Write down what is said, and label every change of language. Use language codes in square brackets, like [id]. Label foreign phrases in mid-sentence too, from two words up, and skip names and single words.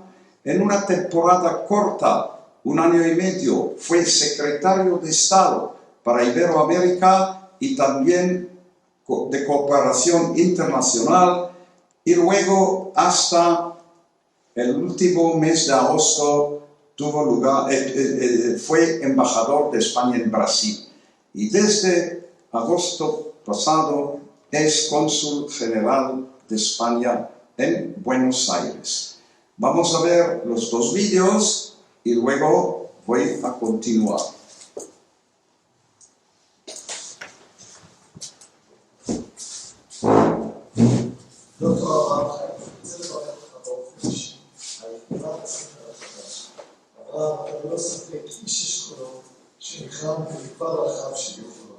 [es] En una temporada corta, 1 año y medio, fue secretario de Estado para Iberoamérica y también de Cooperación Internacional, y luego hasta el último mes de agosto fue embajador de España en Brasil, y desde agosto pasado es cónsul general de España en Buenos Aires. Vamos a ver los 2 vídeos y luego voy a continuar. [he] דוקטור אברהם חיים, אני רוצה לברך אותך באופן אישי על כתיבת הספר החדש. אברהם, אתה ללא ספק איש אשכולות שנכלל במגוון רחב של יכולות.